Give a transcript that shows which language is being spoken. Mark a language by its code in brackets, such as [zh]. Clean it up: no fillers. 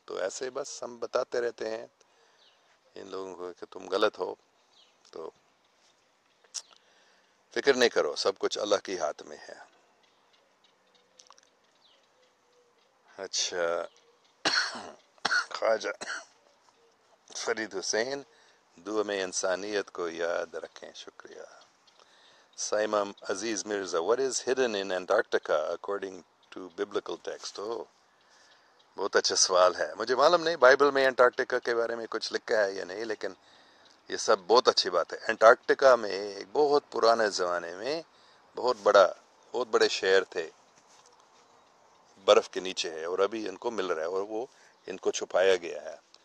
[ur] تو ایسے بس ہم بتاتے رہتے ہیں ان لوگوں کو کہ تم غلط ہو، تو فکر نہیں کرو، سب کچھ اللہ کے ہاتھ میں ہے. اچھا خواجہ فرید حسین، دعا میں انسانیت کو یاد رکھیں، شکریہ. [en] Saima Aziz Mirza, what is hidden in Antarctica according to biblical text؟ [ur] بہت اچھا سوال ہے. مجھے معلوم نہیں بائبل میں انٹارکٹیکا کے بارے میں کچھ لکھا ہے یا نہیں، لیکن یہ سب بہت اچھی بات ہے. انٹارکٹیکا میں ایک بہت پرانے زمانے میں بہت بڑے شہر تھے، برف کے نیچے ہے، اور ابھی ان کو مل رہا ہے، اور وہ ان کو چھپایا گیا ہے.